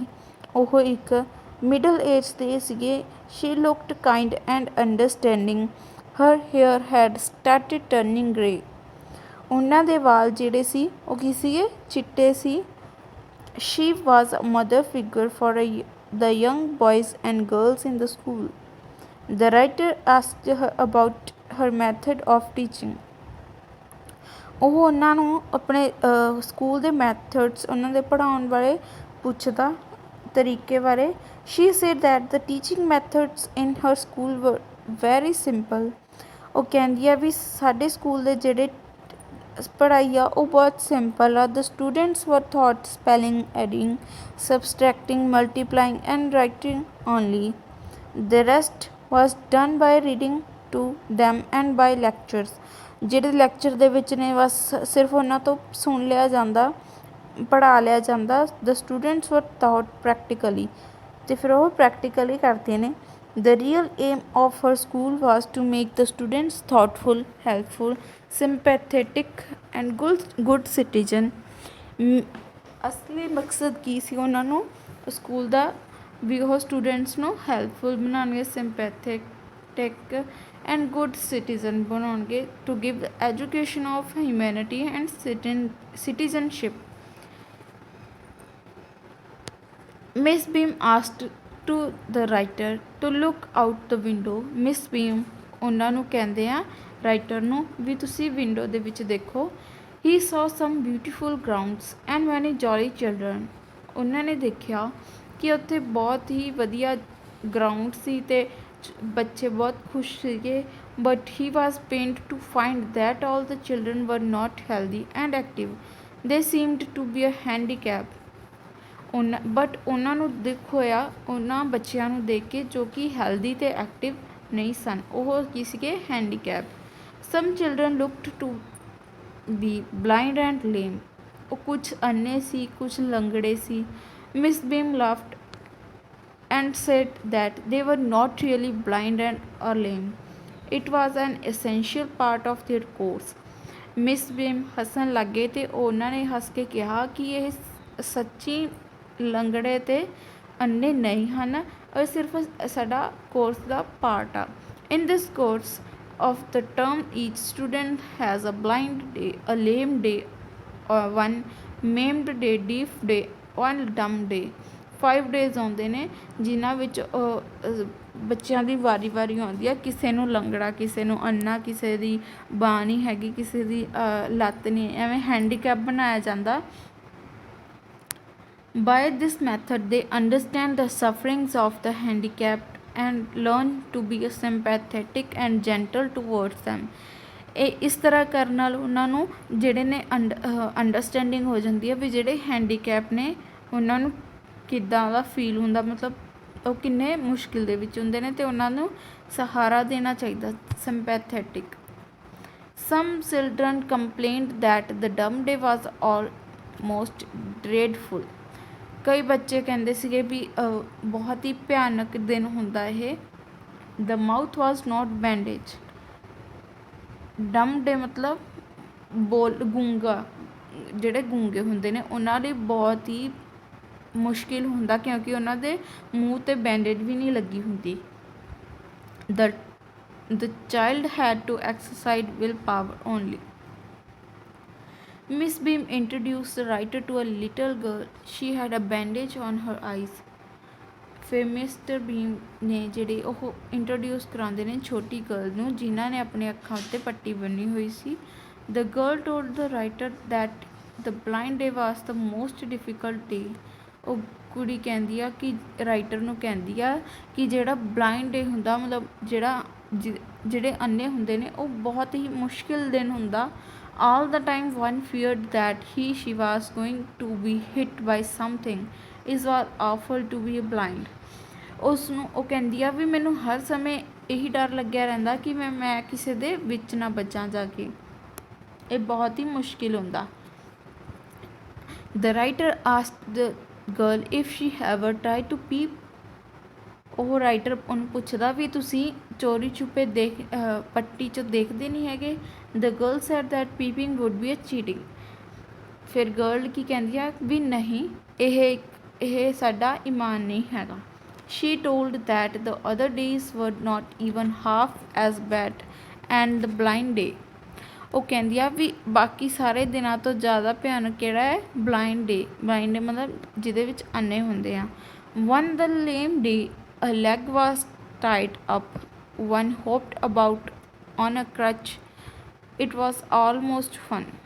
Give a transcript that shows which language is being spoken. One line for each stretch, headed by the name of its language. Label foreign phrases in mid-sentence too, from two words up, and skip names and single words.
Punjabi: ਉਹ ਇੱਕ
English: middle age
Punjabi: ਦੇ ਸੀਗੇ।
English: She looked kind and understanding. Her hair had started turning grey.
Punjabi: ਉਹਨਾਂ ਦੇ ਵਾਲ ਜਿਹੜੇ ਸੀ ਉਹ ਕੀ ਸੀਗੇ? ਚਿੱਟੇ ਸੀ।
English: She was a mother figure for the young boys and girls in the school. The writer asked her about her method of teaching.
Punjabi: ਉਹ ਉਹਨਾਂ ਨੂੰ ਆਪਣੇ ਸਕੂਲ ਦੇ ਮੈਥਡਸ ਉਹਨਾਂ ਦੇ ਪੜ੍ਹਾਉਣ ਬਾਰੇ ਪੁੱਛਦਾ, ਤਰੀਕੇ ਬਾਰੇ।
English: She said that the teaching methods in her school were very simple.
Punjabi: ਉਹ ਕਹਿੰਦੀ ਆ ਵੀ ਸਾਡੇ ਸਕੂਲ ਦੇ ਜਿਹੜੇ ਪੜ੍ਹਾਈ ਆ ਉਹ ਬਹੁਤ ਸਿੰਪਲ ਆ।
English: The students were taught spelling, adding, subtracting, multiplying and writing only. The rest was done by reading to them and by lectures.
Punjabi: ਜਿਹੜੇ ਲੈਕਚਰ ਦੇ ਵਿੱਚ ਨੇ ਬਸ ਸਿਰਫ ਉਹਨਾਂ ਤੋਂ ਸੁਣ ਲਿਆ ਜਾਂਦਾ, ਪੜ੍ਹਾ ਲਿਆ ਜਾਂਦਾ।
English: The students were taught practically.
Punjabi: ਅਤੇ ਫਿਰ ਉਹ ਪ੍ਰੈਕਟੀਕਲੀ ਕਰਦੇ ਨੇ।
English: The real aim of her school was to make the students thoughtful, helpful, sympathetic and good citizen.
Punjabi: ਅਸਲੀ ਮਕਸਦ ਕੀ ਸੀ ਉਹਨਾਂ ਨੂੰ ਸਕੂਲ ਦਾ? ਵੀ ਉਹ ਸਟੂਡੈਂਟਸ ਨੂੰ ਹੈਲਪਫੁਲ ਬਣਾਉਣਗੇ,
English: sympathetic and good citizen
Punjabi: ਬਣਾਉਣਗੇ,
English: to give education of humanity and citizenship. Miss Beam asked to the writer to look out the window.
Punjabi: Miss Beam ਉਹਨਾਂ ਨੂੰ ਕਹਿੰਦੇ ਆ ਰਾਈਟਰ ਨੂੰ ਵੀ ਤੁਸੀਂ ਵਿੰਡੋ ਦੇ ਵਿੱਚ ਦੇਖੋ।
English: He saw some beautiful grounds and many jolly children.
Punjabi: ਉਹਨਾਂ ਨੇ ਦੇਖਿਆ ਕਿ ਉੱਥੇ ਬਹੁਤ ਹੀ ਵਧੀਆ ਗਰਾਊਂਡ ਸੀ ਅਤੇ ਬੱਚੇ ਬਹੁਤ ਖੁਸ਼ ਸੀਗੇ।
English: But he was pained to find that all the children were not healthy and active. They seemed to be a handicap.
Punjabi: ਬਟ ਉਹਨਾਂ ਨੂੰ ਦੁੱਖ ਹੋਇਆ ਉਹਨਾਂ ਬੱਚਿਆਂ ਨੂੰ ਦੇਖ ਕੇ ਜੋ ਕਿ ਹੈਲਦੀ ਅਤੇ ਐਕਟਿਵ ਨਹੀਂ ਸਨ। ਉਹ ਕੀ ਸੀਗੇ? ਹੈਂਡੀਕੈਪ।
English: Some children looked to be blind and lame.
Punjabi: ਉਹ ਕੁਛ ਅੰਨੇ ਸੀ, ਕੁਛ ਲੰਗੜੇ ਸੀ।
English: Miss Beam laughed and said that they were not really blind and or lame. It was an essential part of their course.
Punjabi: ਮਿਸ ਬੀਮ ਹੱਸਣ ਲੱਗੇ ਅਤੇ ਉਹਨਾਂ ਨੇ ਹੱਸ ਕੇ ਕਿਹਾ ਕਿ ਇਹ ਸੱਚੀ ਲੰਗੜੇ ਅਤੇ ਅੰਨੇ ਨਹੀਂ ਹਨ, ਉਹ ਸਿਰਫ ਸਾਡਾ ਕੋਰਸ ਦਾ ਪਾਰਟ ਆ।
English: In this course of the term. Each student has a blind day, a lame day, one maimed day, deaf day, one dumb day.
Punjabi: 5 days ਆਉਂਦੇ ਨੇ ਜਿਨ੍ਹਾਂ ਵਿੱਚ ਬੱਚਿਆਂ ਦੀ ਵਾਰੀ ਆਉਂਦੀ ਆ। ਕਿਸੇ ਨੂੰ ਲੰਗੜਾ, ਕਿਸੇ ਨੂੰ ਅੰਨਾ, ਕਿਸੇ ਦੀ ਬਾਂਹ ਨਹੀਂ ਹੈਗੀ, ਕਿਸੇ ਦੀ ਲੱਤ ਨਹੀਂ, ਐਵੇਂ ਹੈਂਡੀਕੈਪ ਬਣਾਇਆ ਜਾਂਦਾ।
English: By this method they understand the sufferings of the handicapped and learn to be sympathetic and gentle towards them।
Punjabi: ਇਹ ਇਸ ਤਰ੍ਹਾਂ ਕਰਨ ਨਾਲ ਉਹਨਾਂ ਨੂੰ ਜਿਹੜੇ ਨੇ ਅੰਡਰਸਟੈਂਡਿੰਗ ਹੋ ਜਾਂਦੀ ਹੈ ਵੀ ਜਿਹੜੇ ਹੈਂਡੀਕੈਪ ਨੇ ਉਹਨਾਂ ਨੂੰ ਕਿੱਦਾਂ ਦਾ ਫੀਲ ਹੁੰਦਾ, ਮਤਲਬ ਉਹ ਕਿੰਨੇ ਮੁਸ਼ਕਿਲ ਦੇ ਵਿੱਚ ਹੁੰਦੇ ਨੇ ਅਤੇ ਉਹਨਾਂ ਨੂੰ ਸਹਾਰਾ ਦੇਣਾ ਚਾਹੀਦਾ, ਸਿੰਪੈਥੈਟਿਕ।
English: Some children complained that the dumb day was almost dreadful।
Punjabi: ਕਈ ਬੱਚੇ ਕਹਿੰਦੇ ਸੀਗੇ ਵੀ ਬਹੁਤ ਹੀ ਭਿਆਨਕ ਦਿਨ ਹੁੰਦਾ ਇਹ।
English: The mouth was not bandaged। dumb day
Punjabi: ਮਤਲਬ ਗੂੰਗਾ, ਜਿਹੜੇ ਗੂੰਗੇ ਹੁੰਦੇ ਨੇ ਉਹਨਾਂ ਲਈ ਬਹੁਤ ਹੀ ਮੁਸ਼ਕਿਲ ਹੁੰਦਾ ਕਿਉਂਕਿ ਉਹਨਾਂ ਦੇ ਮੂੰਹ 'ਤੇ ਬੈਂਡੇਜ ਵੀ ਨਹੀਂ ਲੱਗੀ ਹੁੰਦੀ।
English: The child had to exercise willpower only। Miss Beam introduced the writer to a little girl। She had a bandage on her eyes।
Punjabi: ਫਿਰ ਮਿਸਟਰ ਬੀਮ ਨੇ ਜਿਹੜੇ ਉਹ ਇੰਟਰੋਡਿਊਸ ਕਰਾਉਂਦੇ ਨੇ ਛੋਟੀ ਗਰਲ ਨੂੰ ਜਿਨ੍ਹਾਂ ਨੇ ਆਪਣੇ ਅੱਖਾਂ ਉੱਤੇ ਪੱਟੀ ਬੰਨੀ ਹੋਈ ਸੀ।
English: The girl told the writer that the blind day was the most difficult day.
Punjabi: ਉਹ ਕੁੜੀ ਕਹਿੰਦੀ ਆ ਕਿ ਰਾਈਟਰ ਨੂੰ ਕਹਿੰਦੀ ਆ ਕਿ ਜਿਹੜਾ
English: blind day
Punjabi: ਹੁੰਦਾ, ਮਤਲਬ ਜਿਹੜੇ ਅੰਨੇ ਹੁੰਦੇ ਨੇ ਉਹ ਬਹੁਤ ਹੀ ਮੁਸ਼ਕਿਲ ਦਿਨ ਹੁੰਦਾ।
English: All the time one feared that she was going to be hit by something। It was awful to be blind।
Punjabi: ਉਸ ਨੂੰ ਉਹ ਕਹਿੰਦੀ ਆ ਵੀ ਮੈਨੂੰ ਹਰ ਸਮੇਂ ਇਹੀ ਡਰ ਲੱਗਿਆ ਰਹਿੰਦਾ ਕਿ ਮੈਂ ਕਿਸੇ ਦੇ ਵਿੱਚ ਨਾ ਵੱਜਾਂ ਜਾ ਕੇ, ਇਹ ਬਹੁਤ ਹੀ ਮੁਸ਼ਕਿਲ ਹੁੰਦਾ।
English: The writer asked the girl if she ever tried to peep।
Punjabi: ਉਹ ਰਾਈਟਰ ਉਹਨੂੰ ਪੁੱਛਦਾ ਵੀ ਤੁਸੀਂ ਚੋਰੀ ਛੁਪੇ ਪੱਟੀ 'ਚ ਦੇਖਦੇ ਨਹੀਂ ਹੈਗੇ।
English: The girl said that peeping would be a cheating।
Punjabi: ਫਿਰ ਗਰਲ ਕੀ ਕਹਿੰਦੀ ਆ ਵੀ ਨਹੀਂ, ਇਹ ਸਾਡਾ ਈਮਾਨ ਨਹੀਂ ਹੈਗਾ।
English: She told that the other days were not even half as bad and the blind day।
Punjabi: ਉਹ ਕਹਿੰਦੀ ਆ ਵੀ ਬਾਕੀ ਸਾਰੇ ਦਿਨਾਂ ਤੋਂ ਜ਼ਿਆਦਾ ਭਿਆਨਕ ਕਿਹੜਾ ਹੈ,
English: blind day. blind day
Punjabi: ਮਤਲਬ ਜਿਹਦੇ ਵਿੱਚ ਅੰਨੇ ਹੁੰਦੇ ਆ।
English: One the lame day a leg was tied up। One hopped about on a crutch। It was almost fun।